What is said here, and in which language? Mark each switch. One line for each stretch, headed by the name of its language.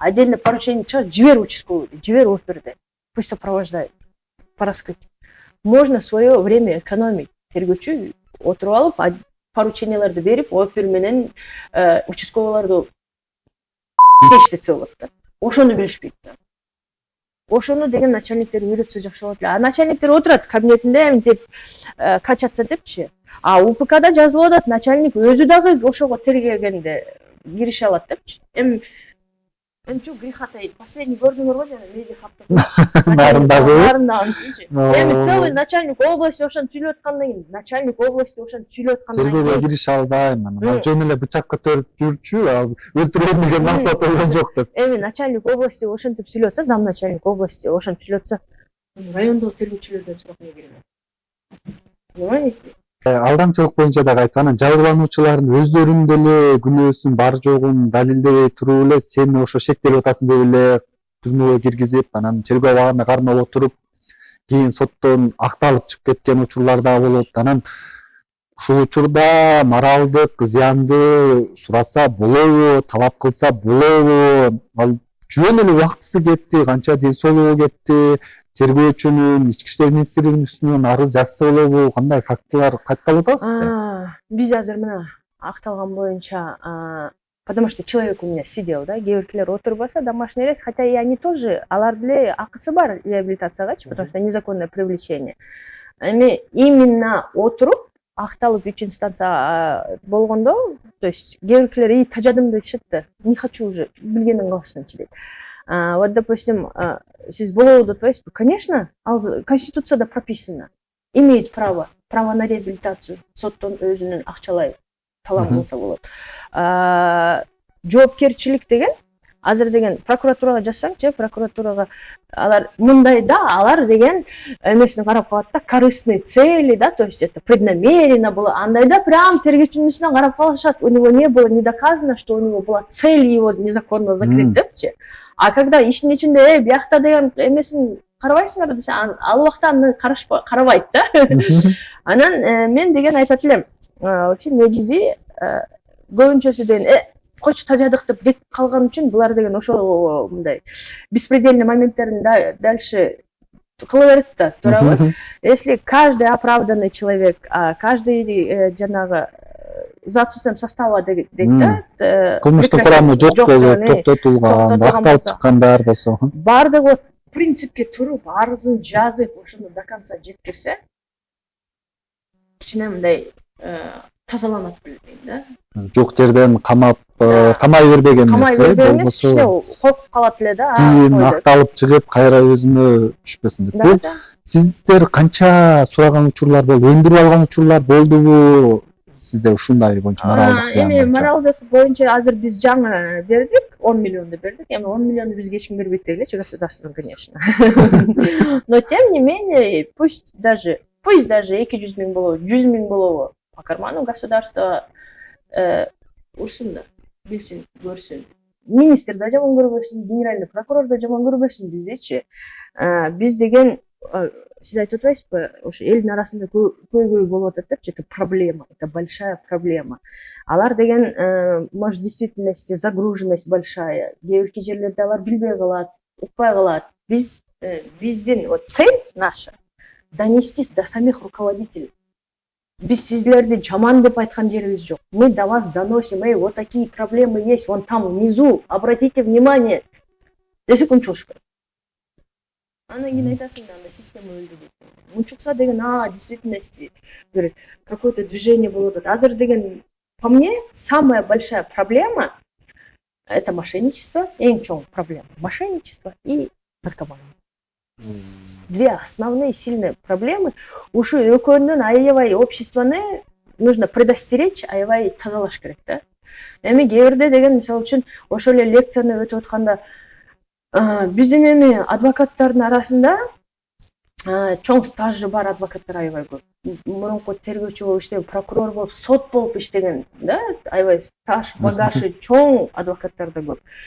Russian: Отдельно поручение
Kyrgyz: чыгар, жибер
Russian: участковый,
Kyrgyz: жибер оперде.
Russian: Пусть сопровождает по раскрытию. Можно свое время экономить.
Kyrgyz: Тергөөчү отуруп алып, порученияларды берип, опер менен участковыйларды иштетсе болот да. Ошону билишпейт да. Ошону деген начальниктер үйрөтсө жакшы болот эле. А начальниктер отурат кабинетинде эмтип качаться депчи. А УПКда жазылып атат, начальник өзү дагы ошого тергегенде кирише алат депчи.
Russian: Чу греха таит. Последний
Kyrgyz: көрдүңөр го жана медиа хабта. Нарындагычы.
Russian: Целый начальник области
Kyrgyz: ошентип сүйлөп аткандан кийин, начальник области ошентип сүйлөп аткандан кийин тергөөгө кирише албайм. Жөн эле бычак көтөрүп жүрчү, өлтүрөм деген максат болгон жок деп. Начальник области ошентип сүйлөп атса,
Russian: зам начальник области
Kyrgyz: ошентип сүйлөп атса, райондогу тергөөчүлөрдөн сурап эмне кереги бар?
Russian: Понимаете?
Kyrgyz: Алдамчылык боюнча дагы айтып, анан жабырлануучулардын өздөрүнүн деле күнөөсүн бар жогун далилдебей туруп эле сен ошо шектелип атасың деп эле түрмөгө киргизип, анан тергөө абагына кармап отуруп, кийин соттон акталып чыгып кеткен учурлар да болот. Анан ушул учурда моралдык зыянды сураса болобу, талап кылса болобу? Ал жөн эле убактысы кетти, канча ден соолугу кетти. Тергөөчүнүн, ички иштер министрлигинин үстүнөн арыз жазса болобу? Кандай фактылар кайткалып атасыздар? Биз азыр мына акталган боюнча,
Russian: потому что человек у меня сидел, да,
Kyrgyz: кээ отурбаса
Russian: домашний арест, хотя и они тоже,
Kyrgyz: алар деле акысы бар реабилитациягачы,
Russian: потому что незаконное привлечение.
Kyrgyz: Эми именно отуруп акталып 3-инстанция болгондо,
Russian: то есть
Kyrgyz: кээ тажадым дешет да,
Russian: не хочу уже,
Kyrgyz: билгенден калышынчы дейт.
Russian: Вот, допустим,
Kyrgyz: сиз болобу деп атпайсызбы?
Russian: Конечно, Конституцияда прописано. Имеет право на реабилитацию.
Kyrgyz: Соттон өзүнүн акчалай талап кылса болот. Жоопкерчилик деген, азыр деген прокуратурага жазсаңчы, прокуратурага алар мындай да, алар деген эмесине карап калат да,
Russian: корыстные цели,
Kyrgyz: да,
Russian: то есть это преднамеренно было,
Kyrgyz: андай да, прям тергөөчүнүн үстүнө карап калышат.
Russian: У него не было не доказано, что у него была цель его незаконно закрыть депчи. А когда
Kyrgyz: иштин ичинде биякта деген эмесин карабайсыңар десе, ал убакта аны карабайт да. Анан мен деген айтат элем,
Russian: вообще
Kyrgyz: негизи көбүнчөсү деген койчу тажадык деп кетип калган үчүн булар деген ошол мындай
Russian: беспредельный
Kyrgyz: моменттерин
Russian: дальше
Kyrgyz: кыла берет да, туурабы?
Russian: Если каждый оправданный человек, каждый
Kyrgyz: жанагы
Russian: за отсутствием состава
Kyrgyz: дейт да, кылмыштык курамы жок болуп токтотулган, акталып чыккандар болсо, баардыгы принципке туруп, арызын жазып, ошону
Russian: до конца
Kyrgyz: жеткирсе, кичине мындай тазаланат билдейм да. Жок жерден камай бербеген эмес, кичине коркуп калат эле да. Кийин акталып чыгып, кайра өзүнө түшпөсүн деп. Сиздер канча сураган учурлар болду, өндүрүп алган учурлар болдубу? Сизде ушундай боюнча моралдык зыян боюнча. Эми моралдык боюнча азыр биз жаңы бердик, 10 миллионду бердик. Эми 10 миллионду бизге эч ким бербейт элечи,
Russian: государство, конечно. Но тем не менее, пусть даже
Kyrgyz: 200 миң болобу, 100 миң болобу,
Russian: по карману государства
Kyrgyz: урсун да, билсин, көрсүн. Министр да жаман көрбөсүн, генеральный прокурор да жаман көрбөсүн биздечи. Биз деген сиз айтып атпайсызбы, ошо элдин арасында көйгөй болуп атат депчи,
Russian: это проблема, это большая проблема.
Kyrgyz: Алар деген,
Russian: может, в действительности загруженность большая.
Kyrgyz: Кээ бир жерлерде алар билбей калат, укпай калат. Биздин
Russian: вот цель наша донести до самих руководителей.
Kyrgyz: Биз сиздерди жаман деп айткан жерибиз жок.
Russian: Мы до вас доносим, вот такие проблемы есть, вон там внизу, обратите внимание.
Kyrgyz: Десе унчулуш керек. Анан кийин айтасың да, анда система өлдү дейт. Унчукса деген,
Russian: действительности
Kyrgyz: бир
Russian: какое-то движение
Kyrgyz: болуп атат. Азыр деген,
Russian: по мне, самая большая проблема это мошенничество,
Kyrgyz: эң чоң проблема.
Russian: Мошенничество и наркомания. Две основные сильные проблемы.
Kyrgyz: Ушу экөөнүн аябай обществону
Russian: нужно предостеречь,
Kyrgyz: аябай тазалаш керек да. Эми кээ бирде деген мисалы үчүн ошол эле лекцияны өтүп атканда биздин эми адвокаттардын арасында чоң стажы бар адвокаттар аябай көп. Мурунку тергөөчү болуп иштеген, прокурор болуп, сот болуп иштеген, да, аябай стаж, багажы чоң адвокаттар да көп.